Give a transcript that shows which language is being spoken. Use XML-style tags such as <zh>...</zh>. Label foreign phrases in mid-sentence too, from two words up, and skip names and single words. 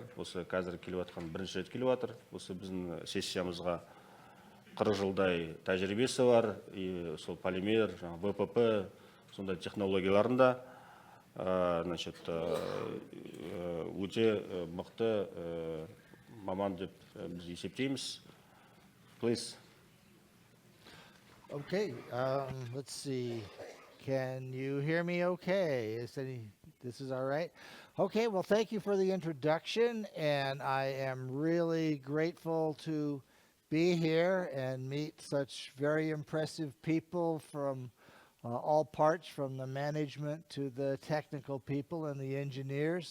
<kk>Осы қазір келіп жатқан бірінші рет келіп жатыр. Осы біздің сессиямызға 40 жылдай тәжірибесі бар. Сол полимер, ВПП, сондай технологияларында өте мықты маман деп біз есептейміз.</kk> <en>Please. Okay, let's see. Can you hear me okay? This is all right? Okay, well, thank you for the introduction, and I am really grateful to be here and meet such very impressive people from all parts, from the management to the technical people and the engineers.</en>